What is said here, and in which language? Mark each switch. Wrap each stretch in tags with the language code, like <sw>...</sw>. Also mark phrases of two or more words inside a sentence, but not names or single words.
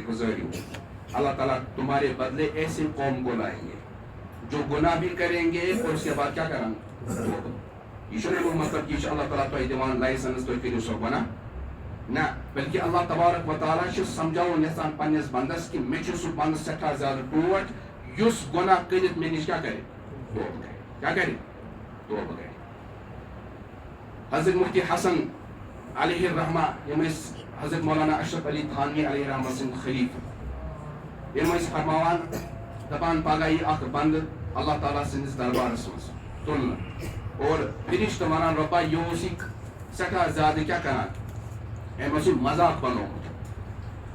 <ur>گُزٲرِو اللہ تعالیٰ تمہارے بدلے ایسے قوم کو لائیں گے جو گناہ بھی کریں گے اور اس کے بعد کیا کریں</ur> <ks>یہ چھُنہٕ امیُک مطلب</ks> <ur>یہ اللہ تعالیٰ</ur> <ks>تۄہہِ دِوان لائسنس تُہۍ کٔرِو سۄ گۄناہ نہ بلکہ اللہ تبارک و تعالیٰ چھُ سمجھاوُن یژھان پننِس بندس کہ مےٚ چھُ سُہ بنٛدٕ سٮ۪ٹھاہ زیادٕ ٹوٹھ یُس گۄناہ کٔرِتھ مےٚ نِش کیٛاہ کرِ توبہٕ کرِ کیٛاہ کرِ توبہٕ کرِ حضرت مفتی حسن علیہ الرحمہ یِم ٲسۍ حضرت مولانا اشرف علی تھانوی علیہ الرحمہ سٕنٛدۍ خلیفہٕ یِم ٲسۍ فرماوان دپان پگاہ یی اکھ بندٕ اللہ تعالیٰ سٕنٛدِس دربارس منٛز تُلنہٕ اور فرشتہٕ ونان رۄبا یہِ اوس یہِ سٮ۪ٹھاہ زیادٕ کیٛاہ کران أمۍ اوس یہِ مذاق بنومُت</ks>